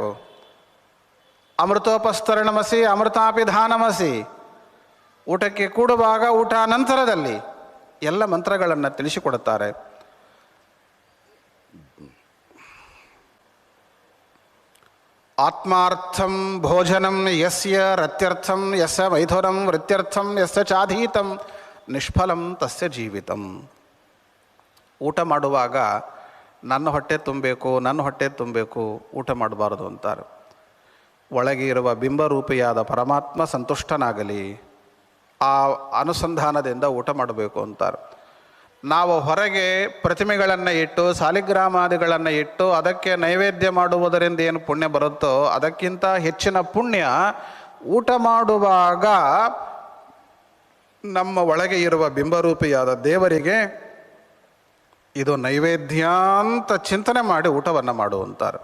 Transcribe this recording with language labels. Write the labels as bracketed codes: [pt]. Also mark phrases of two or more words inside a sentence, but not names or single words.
[sa] ಅಮೃತೋಪಸ್ತರಣಮಸಿ ಅಮೃತಾಪಿಧಾನಮಸಿ. [kn] ಊಟಕ್ಕೆ ಕೂಡುವಾಗ, ಊಟ ನಂತರದಲ್ಲಿ ಎಲ್ಲ ಮಂತ್ರಗಳನ್ನು ತಿಳಿಸಿಕೊಡುತ್ತಾರೆ. [sa] ಆತ್ಮಾರ್ಥಂ ಭೋಜನಂ ಯಸ್ಯ ರತ್ಯರ್ಥಂ ಯಸ್ಯ ಮೈಥುನಂ ವೃತ್ಯರ್ಥಂ ಯಸ್ಯ ಚಾಧೀತಂ ನಿಷ್ಫಲಂ ತಸ್ಯ ಜೀವಿತಂ. [kn] ಊಟ ಮಾಡುವಾಗ ನನ್ನ ಹೊಟ್ಟೆ ತುಂಬಬೇಕು, ನನ್ನ ಹೊಟ್ಟೆ ತುಂಬಬೇಕು, ಊಟ ಮಾಡಬಾರದು ಅಂತಾರೆ. ಒಳಗೆ ಇರುವ ಬಿಂಬರೂಪಿಯಾದ ಪರಮಾತ್ಮ ಸಂತುಷ್ಟನಾಗಲಿ, ಆ ಅನುಸಂಧಾನದಿಂದ ಊಟ ಮಾಡಬೇಕು ಅಂತಾರೆ. ನಾವು ಹೊರಗೆ ಪ್ರತಿಮೆಗಳನ್ನು ಇಟ್ಟು, ಸಾಲಿಗ್ರಾಮಾದಿಗಳನ್ನು ಇಟ್ಟು ಅದಕ್ಕೆ ನೈವೇದ್ಯ ಮಾಡುವುದರಿಂದ ಏನು ಪುಣ್ಯ ಬರುತ್ತೋ ಅದಕ್ಕಿಂತ ಹೆಚ್ಚಿನ ಪುಣ್ಯ ಊಟ ಮಾಡುವಾಗ ನಮ್ಮ ಒಳಗೆ ಇರುವ ಬಿಂಬರೂಪಿಯಾದ ದೇವರಿಗೆ ಇದು ನೈವೇದ್ಯ ಅಂತ ಚಿಂತನೆ ಮಾಡಿ ಊಟವನ್ನು ಮಾಡುವಂತಾರೆ.